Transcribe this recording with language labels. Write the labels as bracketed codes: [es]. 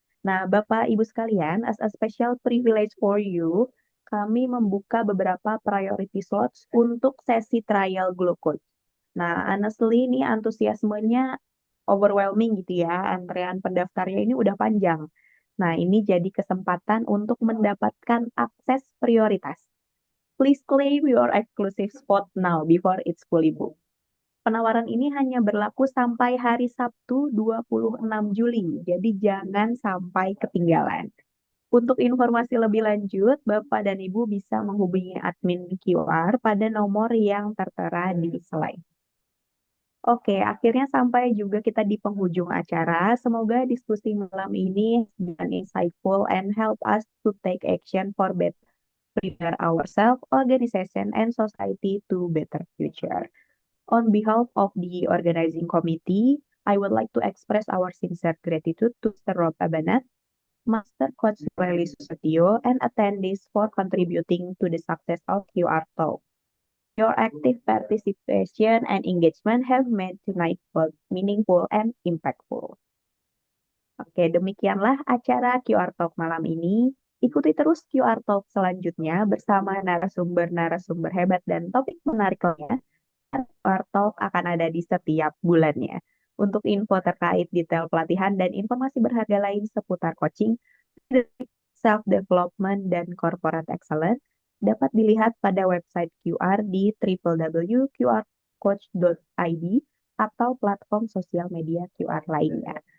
[id] Nah, Bapak Ibu sekalian, [en] as a special privilege for you, [id] kami membuka beberapa priority slots untuk sesi trial Glow Coach. Nah, honestly ini antusiasmenya overwhelming gitu ya. Antrean pendaftarnya ini udah panjang. Nah, ini jadi kesempatan untuk mendapatkan akses prioritas. [en] Please claim your exclusive spot now before it's fully booked. [id] Penawaran ini hanya berlaku sampai hari Sabtu 26 Juli, jadi jangan sampai ketinggalan. Untuk informasi lebih lanjut, Bapak dan Ibu bisa menghubungi admin QR pada nomor yang tertera di slide. Oke, akhirnya sampai juga kita di penghujung acara. Semoga diskusi malam ini dan [en] insightful and help us to take action for better prepare ourselves, organization, and society to better future. On behalf of the organizing committee, I would like to express our sincere gratitude to Mr. Rob Abanat, Master Coach Lely Susatyo, and attendees for contributing to the success of QR Talk. Your active participation and engagement have made tonight both meaningful and impactful. [id] Oke, demikianlah acara QR Talk malam ini. Ikuti terus QR Talk selanjutnya bersama narasumber-narasumber hebat dan topik menarik lainnya. QR Talk akan ada di setiap bulannya. Untuk info terkait detail pelatihan dan informasi berharga lain seputar coaching, self-development, dan corporate excellence, dapat dilihat pada website QR di www.qrcoach.id atau platform sosial media QR lainnya.